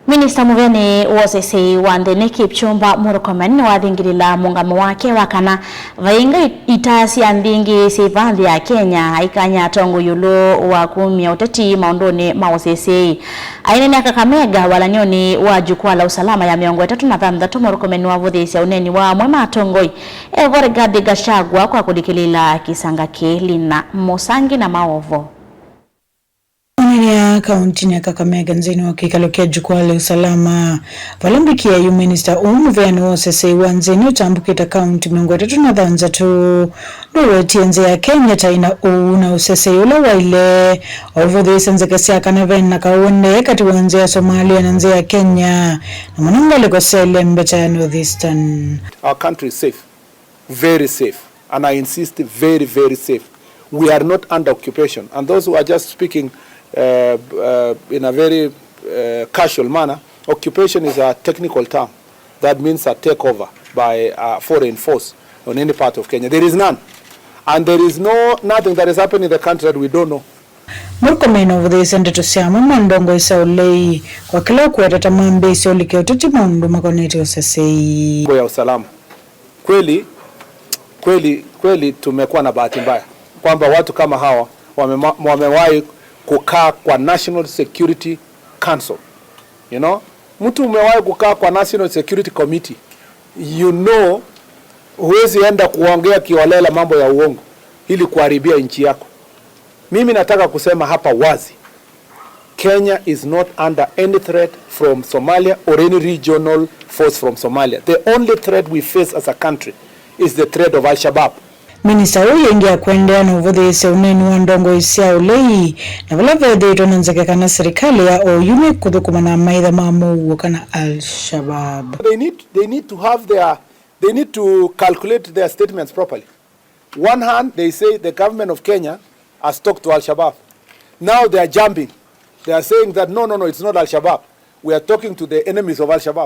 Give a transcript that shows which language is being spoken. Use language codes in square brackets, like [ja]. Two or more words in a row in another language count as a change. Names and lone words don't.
[kam] Minista muviani useseei wa nthini Kipchumba Murkomen niwathingiliiila muungamo wake wa Kana vayingwa Ita Sya nthi sivanthi ya Kenya aikanya aatongoi yiulu wa kumia uteti maunduni ma useseei. Ainene Kakamega walanioni wa [sw] jukwaa la usalama [kam] ya 36 Murkomen wavuthisya uneni wa mwema aatongoi Gadi Gachagua kwa kulikya kisanga lina musangi na maovo. Ya kaunti ya Kakamega nzini wakikalokea [sw] jukwaa la usalama [kam] valambikia yu Minista muviani useseei wa nthini utambukita kaunti 33 nduwetie nthi ya Kenya taina na useseei ula waile ovuthisya nzika sya Kana na kaunde kati wa nthi ya Somalia na nthi ya Kenya na manongole kosele mbeta ya Northeastern. [en] Our country is safe, very safe, and I insist very, very safe. We are not under occupation, and those who are just speaking in a very casual manner, occupation is a technical term. That means a takeover by a foreign force on any part of Kenya. There is none. And there is nothing that is happening in the country that we don't know. [kam] Murkomen ovuthisya ndeto sya maunduni sa Ulei kwa kila kuweta mambesi kulikya uteti maundu makoneti useseei. [sw] Ya usalama. Kweli tumekuwa na bahati mbaya kwamba watu kama hawa wamewahi kukaa kwa National Security Council. [en] You know, [sw] mtu umewahi kukaa kwa National Security Committee. [en] You know, [sw] huwezi enda kuongea kiwalela mambo ya uongo ili kuharibia nchi yako. Mimi nataka kusema hapa wazi, [en] Kenya is not under any threat from Somalia or any regional force from Somalia. The only threat we face as a country is the threat of Al-Shabaab. [kam] Minista huyo ingia kuendea na uvuthisya uneni wa ndongo cia Ulei na vala vethiitwe na nzekekana serikali ya oyume kuthukuma na maitha ma muuo kana Al-Shabaab. [en] They need to calculate their statements properly. One hand they say the government of Kenya has talked to Al-Shabaab. Now they are jumping. They are saying that no, it's not Al-Shabaab. We are talking to the enemies of Al-Shabaab.